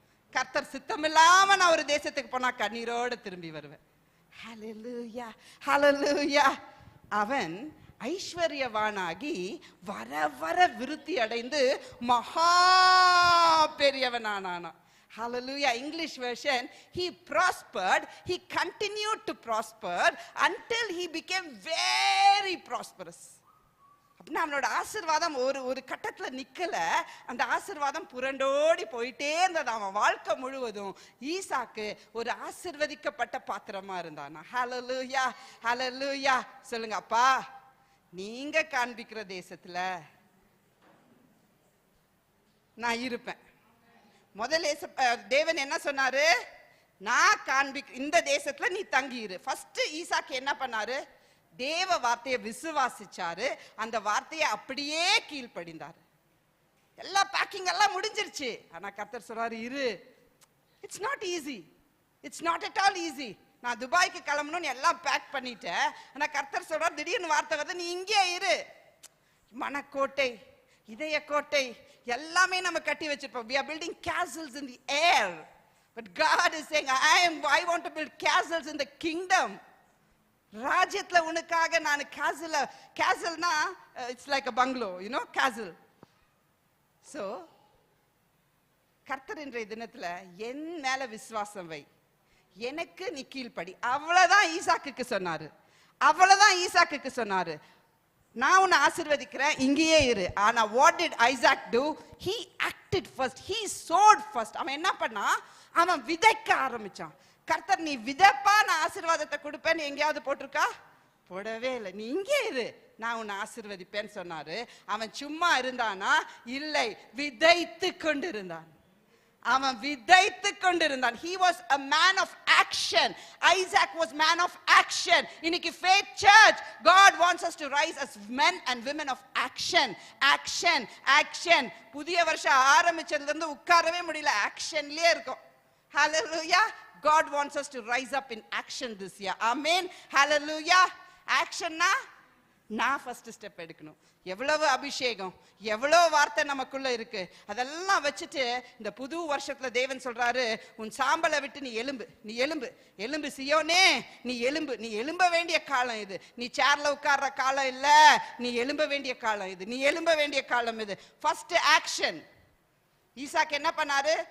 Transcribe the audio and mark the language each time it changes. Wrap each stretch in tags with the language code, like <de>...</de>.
<ta>கர்த்தர் சித்தம் இல்லாம நான் ஒரு தேசத்துக்கு போனா கண்ணீரோட திரும்பி வருவேன். ஹalleluya, ஹalleluya. அவன் ஐஸ்வர்யவானாகி வர வர விருத்தி அடைந்து மகா பெரியவனானான்.</ta> <en>Hallelujah. English version, he prospered, he continued to prosper until he became very prosperous.</en> <ta>அப்படின்னா அவனோட ஆசீர்வாதம் ஒரு கட்டத்துல நிக்கல, அந்த ஆசீர்வாதம் புரண்டோடி போயிட்டே இருந்தது. அவன் வாழ்க்கை முழுவதும் ஈசாக்கு ஒரு ஆசீர்வதிக்கப்பட்ட பாத்திரமா இருந்தான். ஹalleluya, ஹalleluya. சொல்லுங்க, அப்பா நீங்க காண்பிக்கிற தேசத்துல நான் இருப்பேன். முதல்ல தேவன் என்ன சொன்னாரு? நான் இந்த தேசத்துல நீ தங்கியிரு. ஃபர்ஸ்ட் ஈசாக்கு என்ன பண்ணாரு? தேவ வார்த்தையை விசுவாசிச்சாரு, அந்த வார்த்தையை அப்படியே கீழ்ப்படிந்தாரு. எல்லா பேக்கிங் எல்லாம் முடிஞ்சிருச்சு. ஆனா கர்த்தர் சொல்றாரு, இரு,</ta> <en>It's not easy, it's not at all easy.</en> <ta>நான் துபாய்க்கு கிளம்பணும்னு எல்லாம் பேக் பண்ணிட்டேன். ஆனா கர்த்தர் சொல்றாரு, திடீர்னு வார்த்தை வருது, நீ இங்கே இரு. மனக்கோட்டை, இதய கோட்டை எல்லாமே நம்ம கட்டி வச்சிருப்போம்.</ta> <en>we are building castles in the air, but God is saying, I want to build castles in the kingdom.</en> <ta>ராஜ்யத்துல உனக்காக நான் கேசல்னா</ta> <en>It's like a bungalow, you know, castle.</en> <ta>so கர்த்தர் இன்றைய தினத்துல என் மேல விசுவாசம் வை, எனக்கு நீ கீழ்ப்படி. அவ்வளவுதான் ஈசாக்குக்கு சொன்னாரு, அவ்வளவுதான் ஈசாக்குக்கு சொன்னாரு. நான் உன்னை ஆசீர்வதிக்கிறேன், இங்கேயே இரு.</ta> <en>ஆனா what did Isaac do? He acted first, he sowed first.</en> <ta>அவன் என்ன பண்ணா? அவன் விதைக்க ஆரம்பிச்சான். கர்த்தர் நீ விதைப்பா நான் ஆசீர்வாதத்தை கொடுப்பேன்னு எங்கேயாவது போட்டிருக்கா? போடவே இல்லை. நீ இங்கே இரு, நான் உன்னை ஆசீர்வதிப்பேன்னு சொன்னாரு. அவன் சும்மா இருந்தானா? இல்லை, விதைத்து கொண்டிருந்தான். அவன் விதைத்து கொண்டிருந்தான்.</ta> <en>he was a man of action. Isaac was man of action. இன்னைக்கு faith church, God wants us to rise as men and women of action. action, action.</en> <ta>புதிய வருஷம் ஆரம்பிச்சதுல இருந்து உட்காரவே முடியல, ஆக்ஷன்லயே இருக்கும்.</ta> <en>hallelujah. God wants us to rise up in action this year. amen, hallelujah.</en> <ta>action na நான் first step எடுக்கணும். எவ்வளவு அபிஷேகம், எவ்வளவு வார்த்தை நமக்குள்ள இருக்கு, அதெல்லாம் வச்சுட்டு இந்த புது வருஷத்துல தேவன் சொல்றாரு, உன் சாம்பலை விட்டு நீ எலும்பு, நீ எலும்பு, எலும்பு சியோனே, நீ எலும்பு. நீ எலும்ப வேண்டிய காலம் இது. நீ சேர்ல உட்கார்ற காலம் இல்ல, நீ எலும்ப வேண்டிய காலம் இது. நீ எலும்ப வேண்டிய காலம் இது. First action. ஈசாக்கு என்ன பண்ணாரு?</ta>